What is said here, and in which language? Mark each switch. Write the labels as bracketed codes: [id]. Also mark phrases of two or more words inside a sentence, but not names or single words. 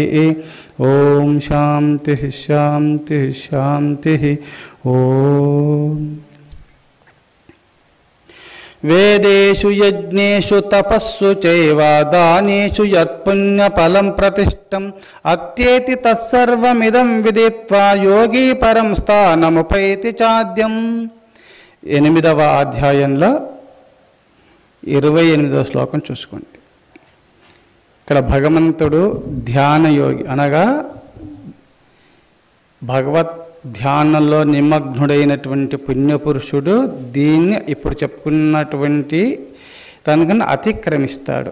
[sa] ओं शान्तिः शान्तिः शान्तिः। ओं वेदेषु यज्ञेषु तपस्सु चैव दानेषु यत्पुण्यफलं प्रतिष्ठम् अत्येति तत्सर्वमिदं विदित्वा योगी परं [te] స్థానముపైతి చాద్యం। 8వ అధ్యాయంలో 28వ శ్లోకం చూసుకోండి. ఇక్కడ భగవంతుడు ధ్యానయోగి అనగా భగవత్ ధ్యానంలో నిమగ్నుడైనటువంటి పుణ్యపురుషుడు దీన్ని ఇప్పుడు చెప్పుకున్నటువంటి తనకన్నా అతిక్రమిస్తాడు.